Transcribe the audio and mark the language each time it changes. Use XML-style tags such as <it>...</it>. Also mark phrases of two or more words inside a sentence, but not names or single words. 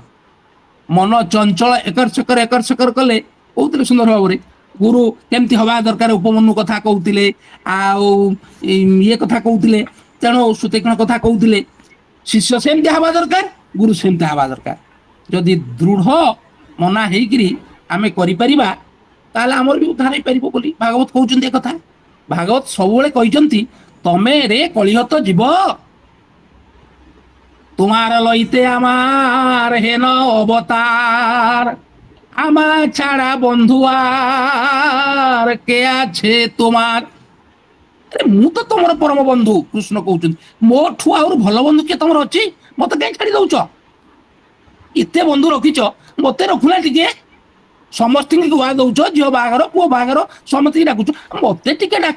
<or>ମନ ଚଞ୍ଚଳ ଏକର ସେକର କଲେ, କହୁଥିଲେ ସୁନ୍ଦର ଭାବରେ ଗୁରୁ କେମିତି ହବା ଦରକାର, ଉପମନ୍ୟୁ କଥା କହୁଥିଲେ, ଆଉ ଇଏ କଥା କହୁଥିଲେ, ତେଣୁ ସୁତୀକ୍ଷ୍ଣ କଥା କହୁଥିଲେ। ଶିଷ୍ୟ ସେମିତି ହେବା ଦରକାର, ଗୁରୁ ସେମିତି ହେବା ଦରକାର। ଯଦି ଦୃଢ ମନା ହେଇକିରି ଆମେ କରିପାରିବା, ତାହେଲେ ଆମର ବି ଉଦ୍ଧାର ହେଇପାରିବ ବୋଲି ଭାଗବତ କହୁଛନ୍ତି। ଏ କଥା ଭାଗବତ ସବୁବେଳେ କହିଛନ୍ତି, ତମେ ରେ କଳିହତ ଯିବ,</or> <bn>তোমার লইতে আমার হেন অবতার, আমার ছাড়া বন্ধু আর কে আছে তোমার।</bn> <or>ମୁଁ ତ ତମର ପରମ ବନ୍ଧୁ, କୃଷ୍ଣ କହୁଛନ୍ତି। ମୋଠୁ ଆହୁରି ଭଲ ବନ୍ଧୁ କିଏ ତମର ଅଛି? ମତେ କାହିଁ ଛାଡି ଦଉଛ? ଏତେ ବନ୍ଧୁ ରଖିଛ, ମତେ ରଖୁନା ଟିକେ। ସମସ୍ତଙ୍କୁ ଗୁଆ ଦଉଛ, ଝିଅ ବାହାଘର ପୁଅ ବାହାଘର ସମସ୍ତଙ୍କୁ ଡାକୁଛ, ମତେ ଟିକେ ଡାକ।</or>